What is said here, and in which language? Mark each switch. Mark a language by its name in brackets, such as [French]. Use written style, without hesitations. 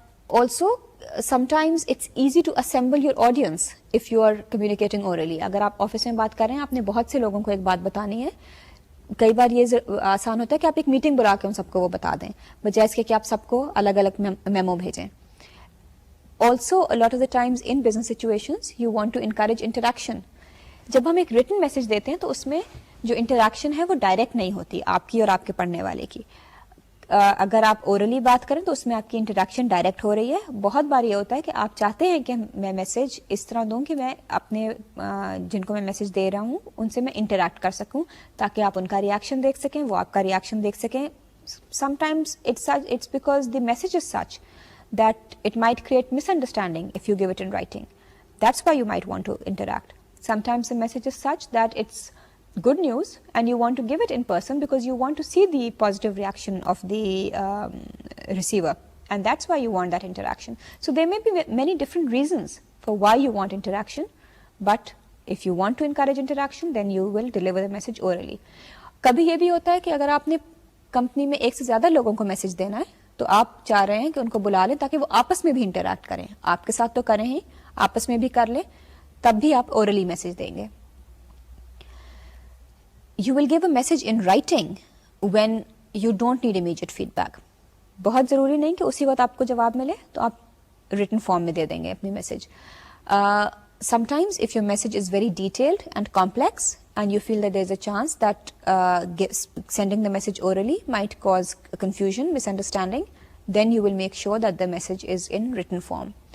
[English] Also, sometimes it's easy to assemble your audience if you are communicating orally. [Urdu] اگر آپ office میں بات کر رہے ہیں, آپ نے بہت سے لوگوں کو ایک بات بتانی ہے, کئی بار یہ آسان ہوتا ہے کہ آپ ایک میٹنگ بلا کے ان سب کو وہ بتا دیں, بجائے اس کے کہ آپ سب کو الگ الگ میمو بھیجیں. [English] Also, a lot of the times in business situations, you want to encourage interaction. [Urdu] جب ہم ایک written message دیتے ہیں تو اس میں جو انٹریکشن ہے وہ ڈائریکٹ نہیں ہوتی آپ کی اور آپ کے پڑھنے والے کی. اگر آپ اورلی بات کریں تو اس میں آپ کی انٹریکشن ڈائریکٹ ہو رہی ہے. بہت بار یہ ہوتا ہے کہ آپ چاہتے ہیں کہ میں میسج اس طرح دوں کہ میں اپنے جن کو میں میسج دے رہا ہوں ان سے میں انٹریکٹ کر سکوں, تاکہ آپ ان کا ریئیکشن دیکھ سکیں, وہ آپ کا ریئیکشن دیکھ سکیں. [English] Sometimes it's because the message is such that it might create misunderstanding if you give it in writing. That's why you might want to interact. Sometimes the message is such that it's good news and you want to give it in person because you want to see the positive reaction of the receiver, and that's why you want that interaction. So there may be many different reasons for why you want interaction, but if you want to encourage interaction, then you will deliver the message orally. [Urdu] کبھی یہ بھی ہوتا ہے کہ اگر آپ نے company میں ایک سے زیادہ لوگوں کو میسج دینا ہے تو آپ چاہ رہے ہیں کہ ان کو بلا لیں تاکہ وہ آپس میں بھی انٹریکٹ کریں. آپ کے ساتھ تو کریں ہی, آپس میں بھی کر لیں, تب بھی آپ اورلی میسج دیں گے. [English] You will give a message in writing when you don't need immediate feedback. [Urdu] بہت ضروری نہیں کہ اسی وقت آپ کو جواب ملے تو آپ ریٹن فارم میں دے دیں گے اپنی message. [English] Sometimes if your message is very detailed and complex and you feel that there is a chance that sending the message orally might cause confusion, misunderstanding, then you will make sure that the message is in written form.